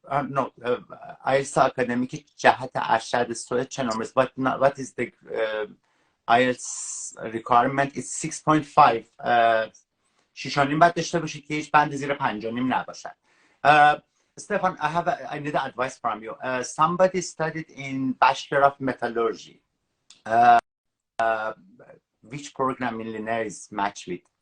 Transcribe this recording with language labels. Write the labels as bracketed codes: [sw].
[en] No, IELTS academic [fa] جهت ارشد سوئد چه نمبر است؟ [en] What is the IELTS requirement? It's 6.5. [fa] 6.5 باید داشته باشید که هیچ بند زیر 5.5 نباشد. [en] Stefan, I need advice from you. Somebody studied in Bachelor of Metallurgy. Which program in linear is matched with?